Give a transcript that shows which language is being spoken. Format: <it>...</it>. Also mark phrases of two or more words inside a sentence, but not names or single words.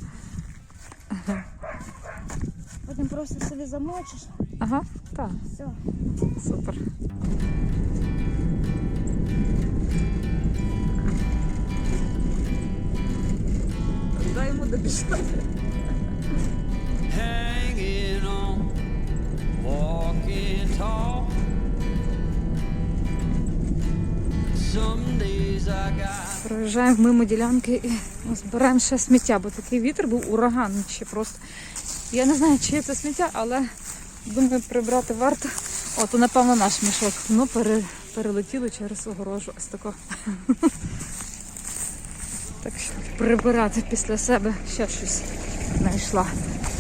<uk>Потім просто собі замочиш. Ага, так. Все. Супер. Дай йому добіжати.</uk> <en>Hanging on, walking tall. Some days I got.</en> <uk>Проїжджаємо мимо ділянки і збираємо ще сміття, бо такий вітер був, ураган ще просто. Я не знаю, чи це сміття, але думаю, прибрати варто. О, то напевно наш мішок. Ну, перелетіли через огорожу. Ось тако. Так що прибирати після себе ще щось знайшла.</uk>